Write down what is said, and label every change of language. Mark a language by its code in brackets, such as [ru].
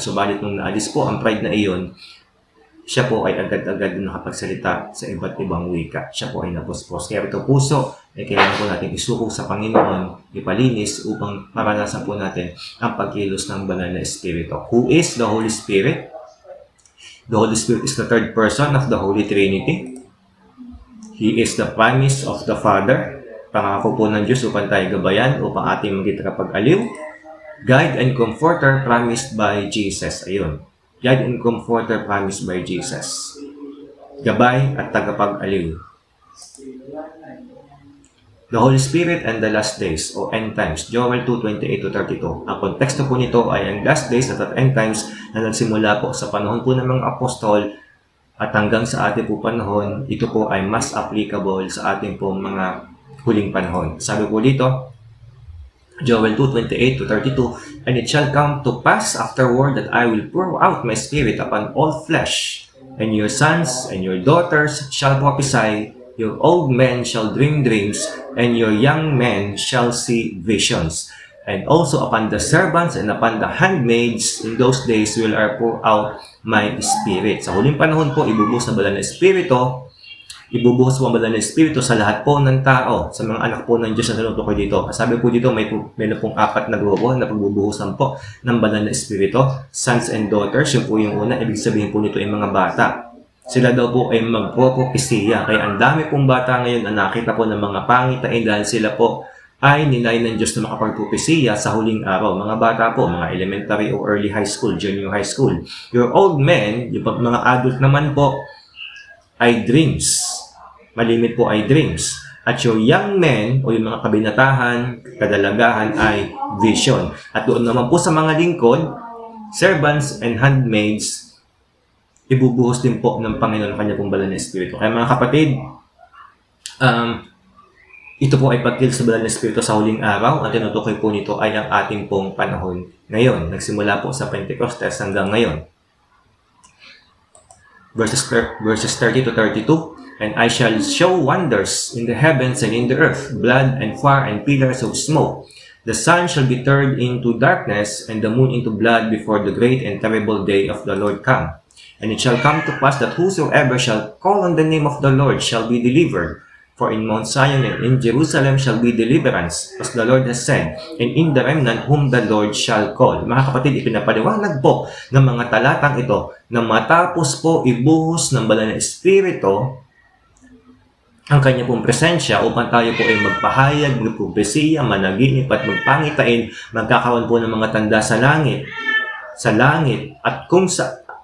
[tl] Subalit nung naalis po ang pride na iyon, siya po ay agad-agad nakapagsalita sa iba't ibang wika. Siya po ay napuspos. Kaya ito puso, ay kailangan po natin isuko sa Panginoon, ipalinis upang maranasan po natin ang pagkilos ng banal na espiritu. [en] Who is the Holy Spirit? The Holy Spirit is the third person of the Holy Trinity. He is the promise of the Father. [tl] Pangako po ng Diyos upang tayo gabayan, upang ating maging tagapag-aliw. [en] Guide and Comforter promised by Jesus. Ayun. Guide and Comforter promised by Jesus. [tl] Gabay at tagapag-aliw. [en] The Holy Spirit and the Last Days o End Times, Joel 2:28-32. [tl] Ang konteksto po nito ay ang Last Days at End Times na nagsimula po sa panahon po ng mga apostol at hanggang sa ating po panahon, ito po ay mas applicable sa ating po mga huling panahon. Sabi po dito, [en] Joel 2:28-32, And it shall come to pass afterward that I will pour out my spirit upon all flesh, and your sons and your daughters shall prophesy, your old men shall dream dreams, and your young men shall see visions. And also upon the servants and upon the handmaids in those days will I pour out my spirit. [tl] Sa huling panahon po, ibubuhos ng banal na espiritu. Ibubuhos po ang banal na espiritu sa lahat po ng tao, sa mga anak po ng Diyos na tinutukoy dito. Sabi po dito, may na pong 4 na grupo na pagbubuhusan po ng banal na espiritu. [en] Sons and daughters, [tl] yun po yung una. Ibig sabihin po nito ay mga bata. Sila daw po ay magpropopesiya. Kaya ang dami pong bata ngayon na nakita po ng mga pangitain dahil sila po ay ninay ng Diyos na makapagpropesiya sa huling araw. Mga bata po, mga elementary o early high school, junior high school. [en] Your old men, [tl] yung mga adult naman po, ay dreams. Malimit po ay dreams. At yung young men o yung mga kabinatahan, kadalagahan ay vision. At doon naman po sa mga lingkod, [en] servants and handmaids, [tl] ibubuhos din po ng Panginoon ang kanya pong banal na espiritu. Kaya mga kapatid, ito po ay pagkilos sa banal na espiritu sa huling araw. Ang tinutukoy po nito ay ang ating pong panahon ngayon. Nagsimula po sa Pentecostes hanggang ngayon. [en] Verses 30-32, And I shall show wonders in the heavens and in the earth, blood and fire and pillars of smoke. The sun shall be turned into darkness and the moon into blood before the great and terrible day of the Lord come. And it shall come to pass that whosoever shall call on the name of the Lord shall be delivered. For in Mount Zion and in Jerusalem shall be deliverance, as the Lord has said, and in the remnant whom the Lord shall call. [tl] Mga kapatid, ipinapaliwanag po ng mga talatang ito na matapos po ibuhos ng banal na espiritu ang kanya pong presensya upang tayo po ay magpahayag, magpropesiya, managinip at magpangitain, magkakaroon po ng mga tanda sa langit, at kung sa